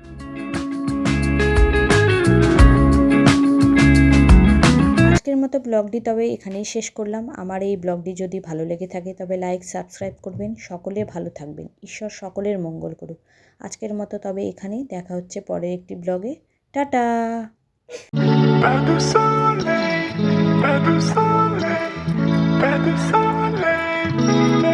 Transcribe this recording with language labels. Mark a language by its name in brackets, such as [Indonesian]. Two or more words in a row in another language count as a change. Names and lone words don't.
[Bangla] আজকের মতো ব্লগটি তবে এখানেই শেষ করলাম। আমার এই ব্লগটি যদি ভালো লেগে থাকে তবে লাইক সাবস্ক্রাইব করবেন। সকলে ভালো থাকবেন, ঈশ্বর সকলের মঙ্গল করুক। আজকের মতো তবে এখানেই, দেখা হচ্ছে পরের একটি ব্লগে। টাটা। [French] Pas de soleil, pas de soleil, pas de soleil.